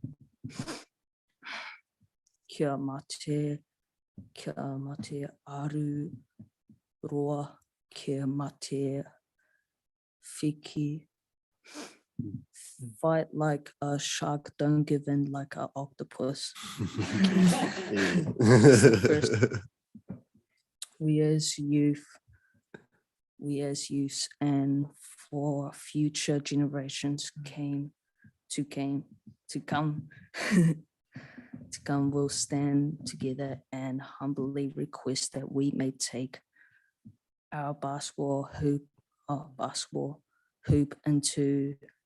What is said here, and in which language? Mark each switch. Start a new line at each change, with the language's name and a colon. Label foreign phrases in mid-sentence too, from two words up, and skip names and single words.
Māori: Kia mate aru roa, kia mate whiki.
English: Fight like a shark, don't give in like an octopus. We as youth and for future generations to come will stand together and humbly request that we may take our basketball hoop into